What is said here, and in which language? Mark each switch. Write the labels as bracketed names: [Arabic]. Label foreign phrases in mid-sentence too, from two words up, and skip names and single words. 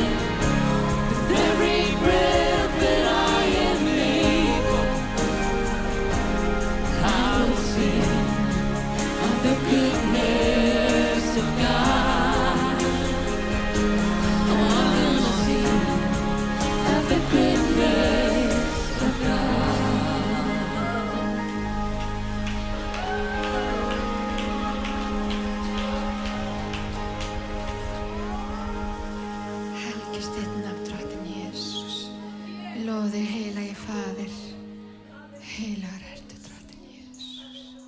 [English] With every breath that I am able, I will sing of the goodness of God. Oh, I'm gonna sing of the goodness of God. [Icelandic] Helgist þitt nafn, drottinn Jesús. Við lofum þig, heilagi Faðir. Heilagur ertu, drottinn Jesús.